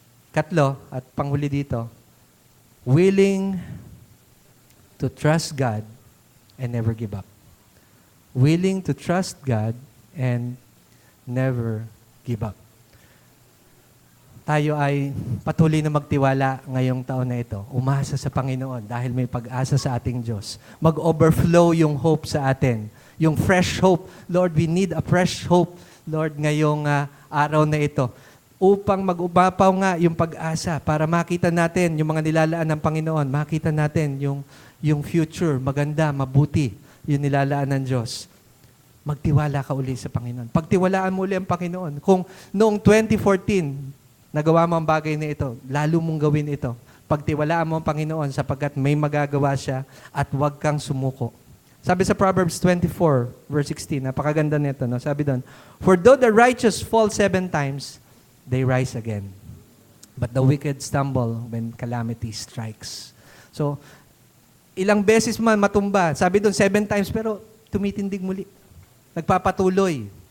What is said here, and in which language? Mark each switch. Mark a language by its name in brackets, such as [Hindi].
[Filipino] Katlo, at panghuli dito, [English] willing to trust God and never give up. Willing to trust God and never give up. [Filipino] Tayo ay patuloy na magtiwala ngayong taon na ito. Umasa sa Panginoon dahil may pag-asa sa ating Diyos. Mag-overflow yung hope sa atin. Yung fresh hope. [English] Lord, we need a fresh hope, Lord, [Filipino] ngayong araw na ito. Upang mag-umapaw nga yung pag-asa para makita natin yung mga nilalaan ng Panginoon. Makita natin yung future, maganda, mabuti, yung nilalaan ng Diyos. Magtiwala ka uli sa Panginoon. Pagtiwalaan mo uli ang Panginoon. Kung noong 2014, nagawa mo ang bagay na ito, lalo mong gawin ito. Pagtiwalaan mo ang Panginoon sapagkat may magagawa siya at huwag kang sumuko. Sabi sa Proverbs 24, verse 16, napakaganda nito. No? Sabi doon, [English] for though the righteous fall 7 times, they rise again. But the wicked stumble when calamity strikes. So, [Filipino] ilang beses man matumba. Sabi doon, 7 times, pero tumitindig muli. Nagpapatuloy.